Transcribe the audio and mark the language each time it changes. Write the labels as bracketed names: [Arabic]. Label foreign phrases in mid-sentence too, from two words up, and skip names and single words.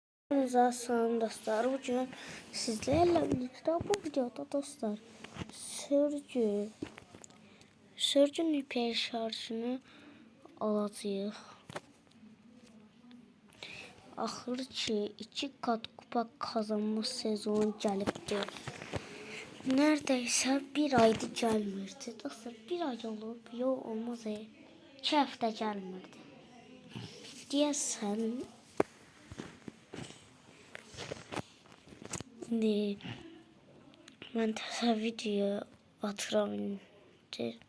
[Turkish] Salam dostlar, bugün sizlerle birlikte bu videoda dostlar sürgün hiper şarjını alacağıq. [Azerbaijani] Axır ki [Turkish] 2 kat kupa kazanma sezonu gəlibdir. Neredeyse bir aydır gəlmirdi. [Azerbaijani] Dostlar bir ay olub, yox olmaz 2 həftə gəlmirdi. Deyəsən mən təzə video atıram indi.